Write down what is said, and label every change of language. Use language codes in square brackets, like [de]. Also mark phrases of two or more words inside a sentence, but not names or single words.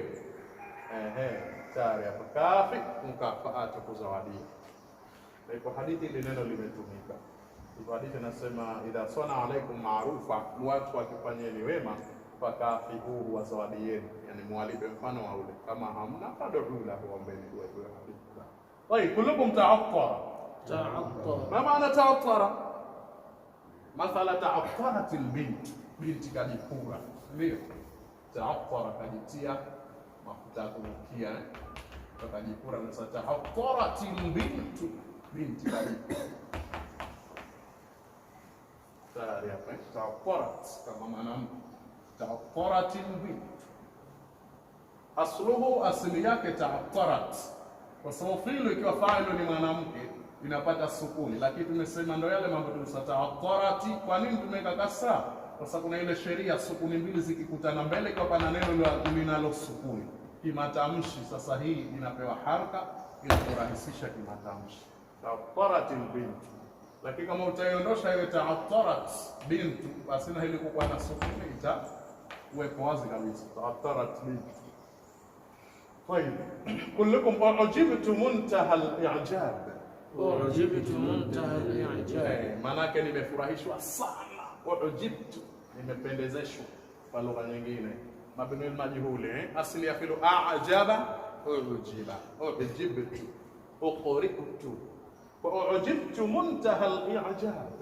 [sw] Tayari hapa kafi, mukafaatu, kuzawadia. Na ipo hadithi ile neno limetumika. Hivyo hadithi inasema [ar] إذا صنع عليكم معروفا, [sw] watu wakifanyeni wema, fakafiuhu, wazawadieni, yani mwalipe mfano wa ule. Kama hamna [ar] فادعوا له, [sw] ombeni dua hiyo hadithi. [ar] طيب كلكم تعطر. تعطر. ما معنى تعطر؟ مثلا تعطرت البنت، [sw] binti kajipura, ndio تعطر, kajitia mafuta ya kunukia, kajipura. Na sasa [ar] تعطرت البنت, [sw] binti kajipura tayari hapa. تعطرت kama mwanamke, [ar] تعطرت البنت. asluhu, [sw] asili yake تعطرت, kwa sababu fi'lu ikiwa fa'ilu ni mwanamke inapata sukuni, lakini tumesema ndio yale mambo tulisema ta'attarati. Kwa nini tumeweka kasra? Kwa sababu kuna ile sheria sukuni mbili zikikutana mbele kwa pana neno linalo sukuni kimatamshi. Sasa hii inapewa haraka ili kurahisisha kimatamshi, [ar] تعطرت البنت. [sw] Lakini kama utaiondosha ile [ar] تعطرت بنت, [sw] basi na ile kwa na sukuni itawekwa wazi kabisa, [ar] تعطرت بنت. طيب كلكم أعجبت منتهى الإعجاب. أعجبت منتهى الإعجاب. [sw] Maanake nimefurahishwa sana. U'jibtu, nimependezeshwa. Kwa lugha nyingine [ar] مبني مجهول, [sw] asili ya fi'lu [ar] أعجب أعجب أعجبت أقرئت. وأعجبت منتهى الإعجاب.